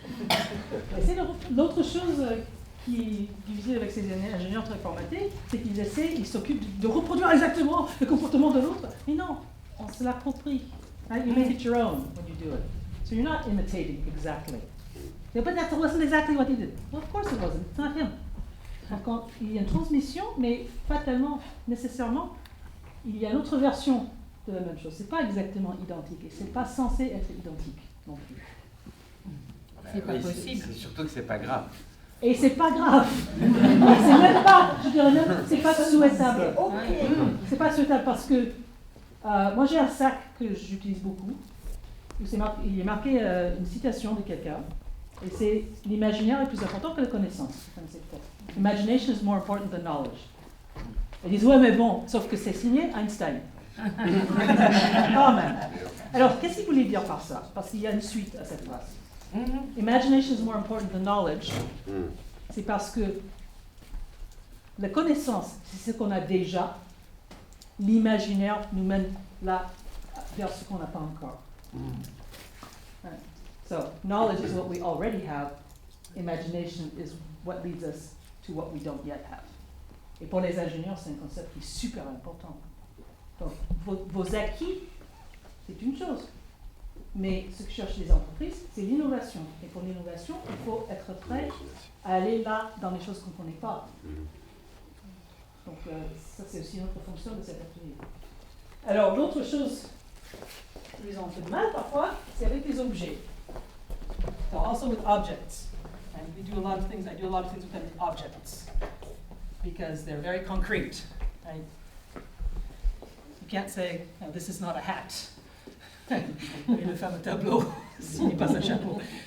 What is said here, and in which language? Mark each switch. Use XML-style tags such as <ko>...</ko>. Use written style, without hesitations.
<fr>Et c'est l'autre chose qui est difficile avec ces ingénieurs très formatés, c'est ils s'occupent de reproduire exactement le comportement de l'autre. Mais non, on se l'approprie. Right?</fr> <en>You make it your own when you do it. So you're not imitating exactly. But that wasn't exactly what he did. Well, of course it wasn't. It's not him.</en> <fr>Donc, il y a une transmission, mais pas tellement nécessairement. Il y a une autre version de la même chose. C'est pas exactement identique et c'est pas censé être identique non plus. C'est pas possible. C'est surtout que c'est pas grave. Et c'est pas grave. C'est même pas, je dirais même, c'est pas souhaitable. C'est pas souhaitable parce que moi j'ai un sac que j'utilise beaucoup. Où il est marqué une citation de quelqu'un. Et c'est l'imaginaire est plus important que la connaissance.</fr> <en>Imagination is more important than knowledge.</en> <fr>Ils disent ouais mais bon, sauf que c'est signé Einstein. Quand même. Alors qu'est-ce qu'il voulait dire par ça? Parce qu'il y a une suite à cette phrase.</fr> <en>Imagination is more important than knowledge.</en> <fr>C'est parce que la connaissance, c'est ce qu'on a déjà. L'imaginaire nous mène là vers ce qu'on n'a pas encore.</fr> <en>Right. So knowledge is what we already have. Imagination is what leads us to what we don't yet have.</en> <fr>Et pour les ingénieurs, c'est un concept qui est super important. Donc, vos acquis, c'est une chose. Mais ce que cherchent les entreprises, c'est l'innovation. Et pour l'innovation, il faut être prêt à aller là dans les choses qu'on ne connaît pas. Donc, ça, c'est aussi une autre fonction de cet atelier. Alors, l'autre chose qui nous ont fait de mal parfois, c'est avec les objets.</fr> <en>So also with objects. And we do a lot of things, I do a lot of things with them with objects. Because they're very concrete. Right? You can't say, no, this is not a hat.</en> <fr>Le fameux tableau, s'il n'est pas un chapeau.</fr>